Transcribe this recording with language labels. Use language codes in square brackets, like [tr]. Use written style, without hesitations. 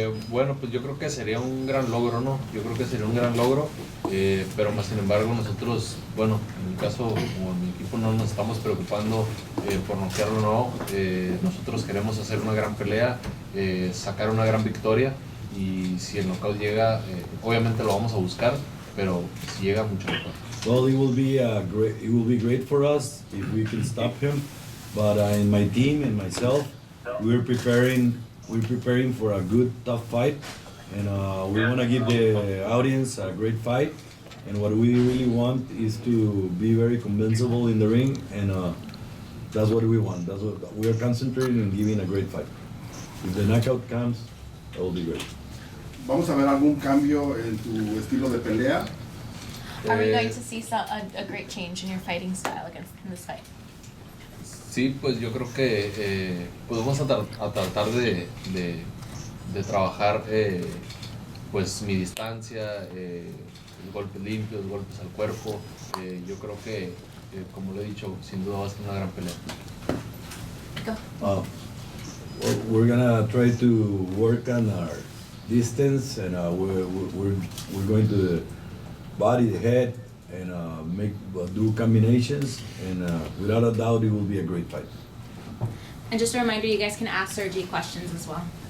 [es] Bueno, pues yo creo que sería un gran logro, ¿no? Yo creo que sería un gran logro, pero más sin embargo nosotros, bueno, en mi caso, como en mi equipo no nos estamos preocupando por noquearlo o no, nosotros queremos hacer una gran pelea, sacar una gran victoria y si el knockout llega, obviamente lo vamos a buscar, pero si llega mucho mejor. [en] Well, it will be great for us if we can stop him. But in my team and myself, we're preparing for a good, tough fight, and we want to give the audience a great fight. And what we really want is to be very convincible in the ring, and that's what we want. That's what we are concentrating on, giving a great fight. If the knockout comes, that will be great. [es] ¿Vamos a ver algún cambio en tu estilo de pelea? [en] Are we going to see a great change in your fighting style in this fight? [es] Sí, pues yo creo que pues vamos a tratar de trabajar pues mi distancia, golpes limpios, golpes al cuerpo. Yo creo que, como lo he dicho, sin duda va a ser una gran pelea. [en] Well, we're gonna try to work on our distance, and we're going to body the head and do combinations, and without a doubt, it will be a great fight. And just a reminder, you guys can ask Sergey questions as well.